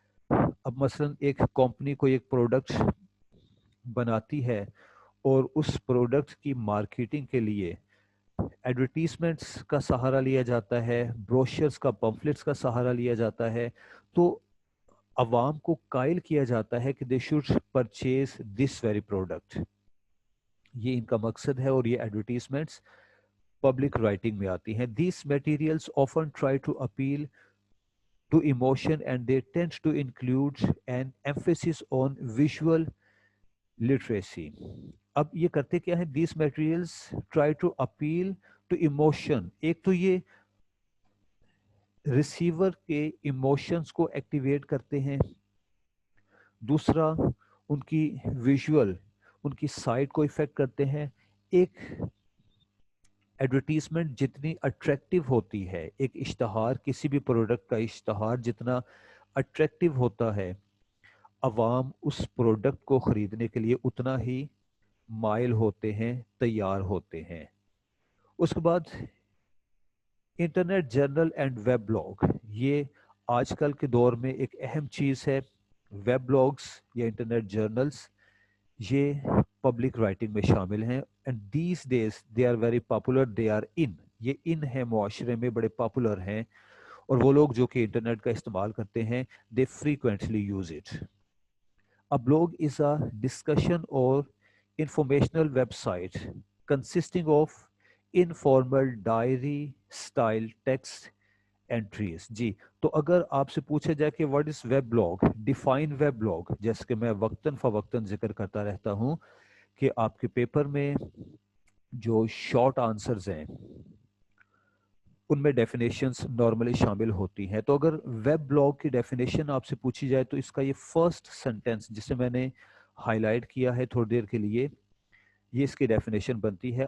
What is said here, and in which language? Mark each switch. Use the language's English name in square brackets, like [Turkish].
[Urdu] اب مثلا ایک کمپنی کوئی ایک پروڈکٹ بناتی ہے اور اس پروڈکٹ کی مارکیٹنگ کے لیے ایڈورٹیزمنٹس کا سہارا لیا جاتا ہے، بروشرز کا، پمفلٹس کا سہارا لیا جاتا ہے، تو عوام کو قائل کیا جاتا ہے کہ [English] They should purchase this very product. [Urdu] یہ ان کا مقصد ہے اور یہ ایڈورٹیزمنٹس پبلک رائٹنگ میں آتی ہیں. [English] These materials often try to appeal to emotion and they tend to include an emphasis on visual literacy. [Urdu] اب یہ کرتے کیا ہے؟ [English] These materials try to appeal to emotion. [Urdu] ایک تو یہ ریسیور کے ایموشنز کو ایکٹیویٹ کرتے ہیں، دوسرا ان کی ویژول، ان کی سائٹ کو افیکٹ کرتے ہیں. ایک ایڈورٹیزمنٹ جتنی اٹریکٹیو ہوتی ہے، ایک اشتہار، کسی بھی پروڈکٹ کا اشتہار جتنا اٹریکٹیو ہوتا ہے، عوام اس پروڈکٹ کو خریدنے کے لیے اتنا ہی مائل ہوتے ہیں، تیار ہوتے ہیں. اس کے بعد internet journal and web blog, یہ آج کل کے دور میں ایک اہم چیز ہے. ویب بلاگس یا انٹرنیٹ جرنلز یہ پبلک رائٹنگ میں شامل ہیں. [English] and these days they are very popular, they are in, [Urdu] یہ ان ہیں، معاشرے میں بڑے پاپولر ہیں. اور وہ لوگ جو کہ انٹرنیٹ کا استعمال کرتے ہیں، [English] They frequently use it. A blog is a discussion or informational website consisting of informal diary style text entries. [Urdu] جی تو اگر آپ سے پوچھا جائے کہ [English] what is web blog, [Urdu] define web blog، جیسے کہ میں وقتاً فوقتاً ذکر کرتا رہتا ہوں کہ آپ کے پیپر میں جو شارٹ آنسرز ہیں ان میں ڈیفینیشنز نارملی شامل ہوتی ہیں. تو اگر ویب بلاگ کی ڈیفینیشن آپ سے پوچھی جائے تو اس کا یہ فرسٹ سینٹینس جسے میں نے ہائی لائٹ کیا ہے تھوڑی دیر کے لیے، یہ اس کی ڈیفینیشن بنتی ہے.